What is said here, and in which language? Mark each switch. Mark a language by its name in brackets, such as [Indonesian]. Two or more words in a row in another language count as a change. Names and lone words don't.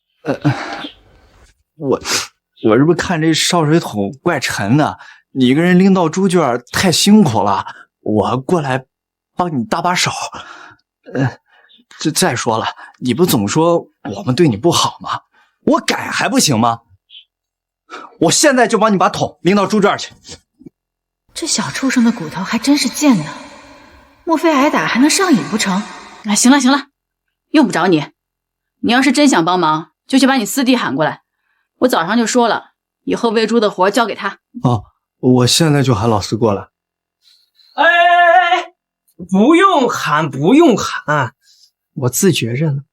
[Chinese] 我這不看這燒水桶怪沉的，你一個人拎到豬圈太辛苦了，我過來幫你搭把手。再說了，你不總說我們對你不好嗎？我改還不行嗎？我現在就幫你把桶拎到豬圈去。這小畜生的骨頭還真是賤呢，莫非挨打還能上癮不成？哎，行了，用不着你。你要是真想幫忙，就去把你四弟喊過來。我早上就說了，以後餵豬的活交給他。哦，我現在就喊老四過來。哎，不用喊，我自覺認了。